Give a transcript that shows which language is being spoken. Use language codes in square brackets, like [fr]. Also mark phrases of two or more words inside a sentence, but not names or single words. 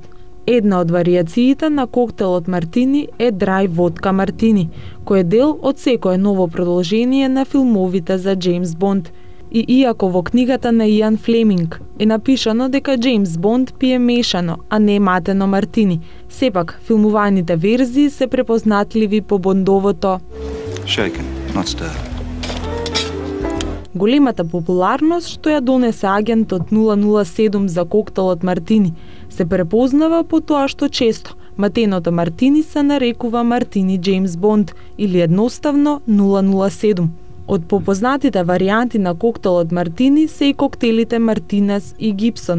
[mk] Една од варијациите на коктелот Мартини е драй водка Мартини, кој е дел од секое ново продолжение на филмовите за Джеймс Бонд. И иако во книгата на Иан Флеминг е напишано дека Джеймс Бонд пие мешано, а не матено мартини, сепак филмуваните верзии се препознатливи по Бондовото [en] Shaken, not stirred. [mk] Големата популарност што ја донесе агентот 007 за коктелот Мартини се препознава по тоа што често матеното мартини се нарекува Мартини Джеймс Бонд или едноставно 007. Од попознатите варијанти на коктелот Мартини се и коктелите Мартинес и Гибсон.